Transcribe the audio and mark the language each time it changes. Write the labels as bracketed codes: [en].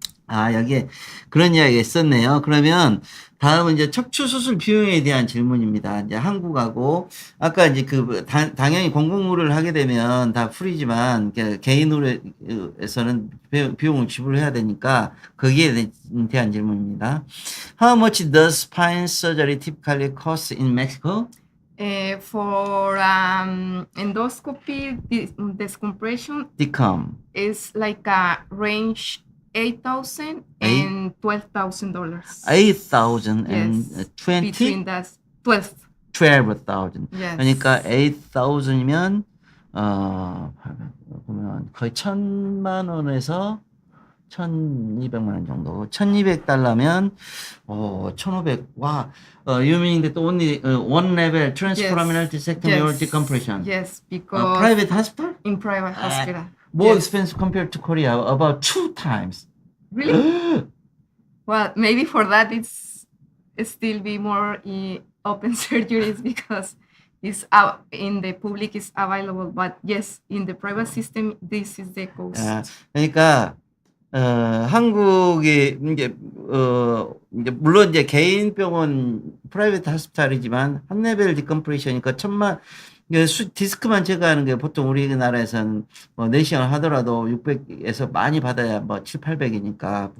[ko] 아, 여기에 그런 이야기가 있었네요. 그러면 다음은 이제 척추 수술 비용에 대한 질문입니다. 이제 한국하고 아까 이제 당연히 공공의료를 하게 되면 다 풀이지만 개인 의료에서는 비용을 지불해야 되니까 거기에 대한 질문입니다. [en] How much does spine surgery typically cost in Mexico? For endoscopy, decompression Decom. is like a range $8,000 and $12,000. 8,000 and Yes, 20? between that 12. 12,000. Yes. [ko] 그러니까 8,000이면 보면 거의 1,000만 원에서 1,200만 원 정도. 1,200달러면 1,500. 와. [en] You mean that only one level transforaminal discectomy or decompression? Yes, because Private hospital? in private hospital. More Yes. expensive compared to Korea, about 2 times. Really? Well, maybe for that it's still be more open surgeries because it's out in the public is available, but yes, in the private system this is the cost. [ko] 그러니까 한국이 이제 물론 이제 개인 병원 프라이빗 하스피탈이지만 한 레벨 디컴프레션이니까 디스크만 제거하는 게 보통 우리나라에서는 뭐 내시경을 하더라도 600에서 많이 받아야 뭐 7, 800이니까.